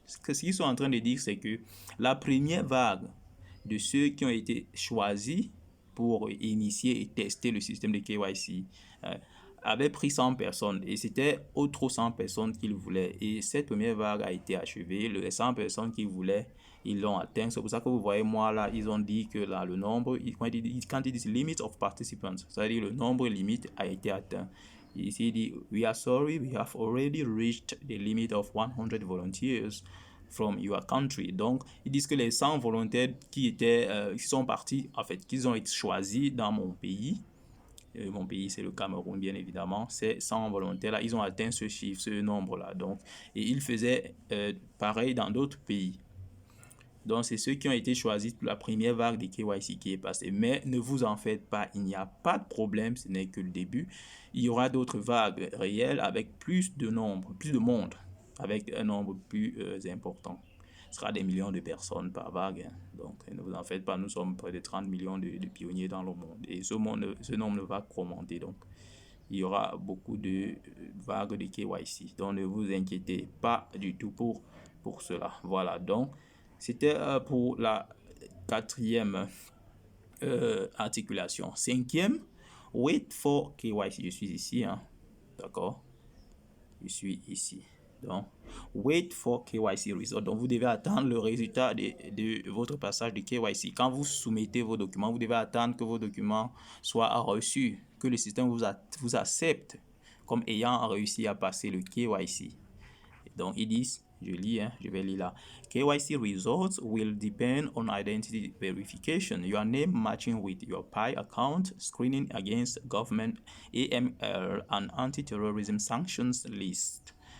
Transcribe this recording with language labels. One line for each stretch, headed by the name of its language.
French: Ce qu'ils sont en train de dire, c'est que la première vague de ceux qui ont été choisis pour initier et tester le système de KYC avait pris 100 personnes et c'était autres 100 personnes qu'ils voulaient. Et cette première vague a été achevée. Les 100 personnes qu'ils voulaient, ils l'ont atteint. C'est pour ça que vous voyez, moi, là, ils ont dit que là, le nombre, quand ils disent
English: limit of participants,
French: c'est-à-dire le nombre limite a été atteint. Ici, il dit,
English: we are sorry, we have already reached the limit of 100 volunteers from your country.
French: Donc, ils disent que les 100 volontaires qui sont partis, en fait, qu'ils ont été choisis dans mon pays, mon pays, c'est le Cameroun, bien évidemment. Ces 100 volontaires-là, ils ont atteint ce chiffre, ce nombre-là. Donc, et ils faisaient pareil dans d'autres pays. Donc, c'est ceux qui ont été choisis pour la première vague de KYC qui est passée. Mais ne vous en faites pas, il n'y a pas de problème, ce n'est que le début. Il y aura d'autres vagues réelles avec plus de monde, avec un nombre plus important. Ce sera des millions de personnes par vague. Hein. Donc, ne vous en faites pas, nous sommes près de 30 millions de pionniers dans le monde. Et ce nombre ne va qu'augmenter. Donc, il y aura beaucoup de vagues de KYC. Donc, ne vous inquiétez pas du tout pour cela. Voilà, donc, c'était pour la 4e articulation. 5e,
English: wait for KYC.
French: Je suis ici, hein. D'accord? Je suis ici. Donc,
English: wait for KYC result.
French: Donc, vous devez attendre le résultat de votre passage de KYC. Quand vous soumettez vos documents, vous devez attendre que vos documents soient reçus, que le système vous accepte comme ayant réussi à passer le KYC. Donc, ils disent, je lis, hein, je vais lire là.
English: KYC results will depend on identity verification, your name matching with your Pi account, screening against government AML and anti-terrorism sanctions list.